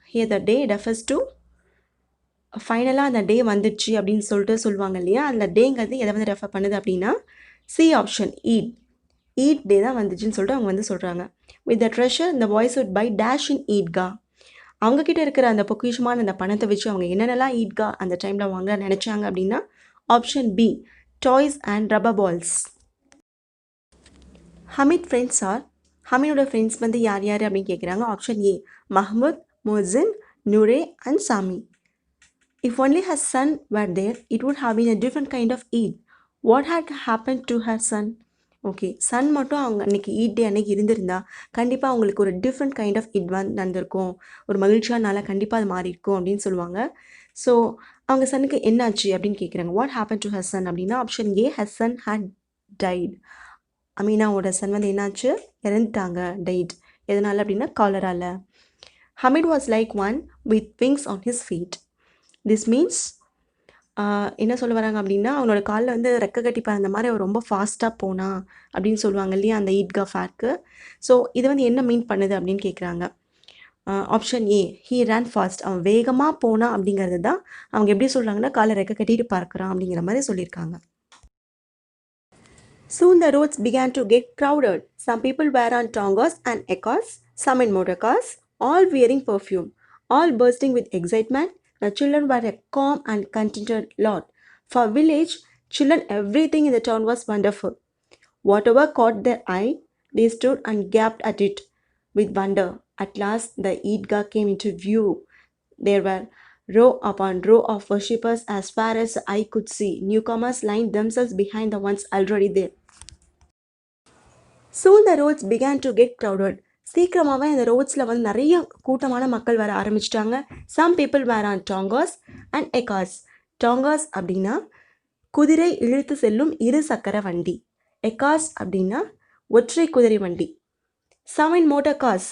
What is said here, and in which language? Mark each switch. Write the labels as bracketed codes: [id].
[en] Here the day refers to [ta] ஃபைனலாக அந்த டே வந்துடுச்சு அப்படின்னு சொல்லிட்டு சொல்லுவாங்க இல்லையா, அந்த டேங்கிறது எதை வந்து ரெஃபர் பண்ணுது அப்படின்னா சி ஆப்ஷன், ஈட் டே தான் வந்துச்சுன்னு சொல்லிட்டு அவங்க வந்து சொல்கிறாங்க. [en] With the treasure the boys would buy dash in Idgah. [ta] அவங்கக்கிட்ட இருக்கிற அந்த பொக்கிஷமான அந்த பணத்தை வச்சு அவங்க என்னென்னலாம் ஈட்கா அந்த டைமில் வாங்க நினச்சாங்க அப்படின்னா option B, toys and rubber balls. [en] Hamid friends are, [ta] ஹமீனோட friends வந்து யார் யார் அப்படின்னு கேட்குறாங்க. Option A, Mahmoud, [en] Mohsin, Noor, and Sami. If only her son were there, it would have been a different kind of Eid. What had happened to her son? [ta] Okay, Sun மட்டும் அவங்க அன்றைக்கி eat டே அன்றைக்கி இருந்திருந்தா கண்டிப்பாக அவங்களுக்கு ஒரு [en] different kind of it [ta] நடந்திருக்கும், ஒரு மகிழ்ச்சியான நாளாக கண்டிப்பாக அது மாறி இருக்கும் அப்படின்னு சொல்லுவாங்க. ஸோ அவங்க சனுக்கு என்னாச்சு அப்படின்னு கேட்குறாங்க. [en] what happen to her son [ta] அப்படின்னா option A, [en] Her son had died. [ta] அமீனாவோட Sun வந்து என்னாச்சு, இறந்துட்டாங்க, டைட். எதனால் அப்படின்னா காலரால. [en] Hamid was like one with wings on his feet. [ta] This means என்ன சொல்ல வராங்க அப்படின்னா அவனோட காலில் வந்து ரெக்க கட்டி பறந்த மாதிரி அவர் ரொம்ப ஃபாஸ்ட்டாக போனா அப்படின்னு சொல்லுவாங்க இல்லையா அந்த ஈத்கா ஃபேருக்கு. ஸோ இது வந்து என்ன மீன் பண்ணுது அப்படின்னு கேட்குறாங்க. Option A, [en] He run fast. [ta] அவன் வேகமாக போனா அப்படிங்கிறது தான் அவங்க எப்படி சொல்கிறாங்கன்னா காலை ரெக்க கட்டிட்டு பார்க்குறான் அப்படிங்கிற மாதிரி சொல்லியிருக்காங்க. [en] Soon the roads began to get crowded. Some people were on tongas and ekas, some in motor cars, all wearing perfume, all bursting with excitement. The children were a calm and contented lot. For village children, everything in the town was wonderful. Whatever caught their eye, they stood and gaped at it with wonder. At last the Eidgah came into view. There were row upon row of worshippers as far as the eye could see. Newcomers lined themselves behind the ones already there. Soon the roads began to get crowded. [ta] சீக்கிரமாகவே அந்த ரோட்ஸில் வந்து நிறைய கூட்டமான மக்கள் வர ஆரம்பிச்சிட்டாங்க. [en] Some people were on tongas and ekkas. [ta] டாங்காஸ் அப்படின்னா குதிரை இழுத்து செல்லும் இரு சக்கர வண்டி. எக்காஸ் அப்படின்னா ஒற்றை குதிரை வண்டி. [en] Some in motor cars.